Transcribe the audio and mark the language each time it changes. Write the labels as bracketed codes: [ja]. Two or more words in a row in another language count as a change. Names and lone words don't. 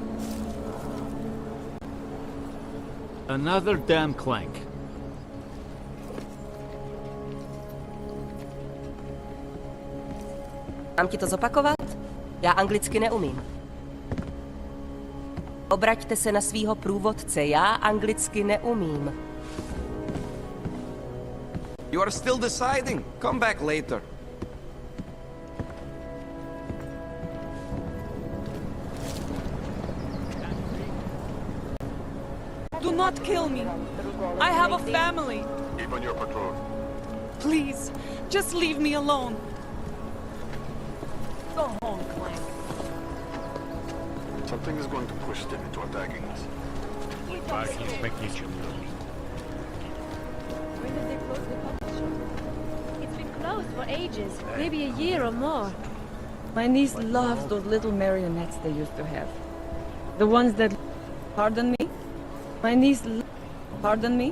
[en] Another damn clank. [cs] Mám ti to zopakovat? Já anglicky neumím. Obraťte se na svýho průvodce, já anglicky neumím. [en] You are still deciding. Come back later. Do not kill me. I have a family. Keep on your patrol. Please, just leave me alone. Go home, Clank. Something is going to push them into attacking us. [cs] Pár jsme k ničemu. [en] When did they close the puppet shop? It's been closed for ages, maybe a year or more. My niece loves those little marionettes they used to have. The ones that... Pardon me? My niece... Pardon me?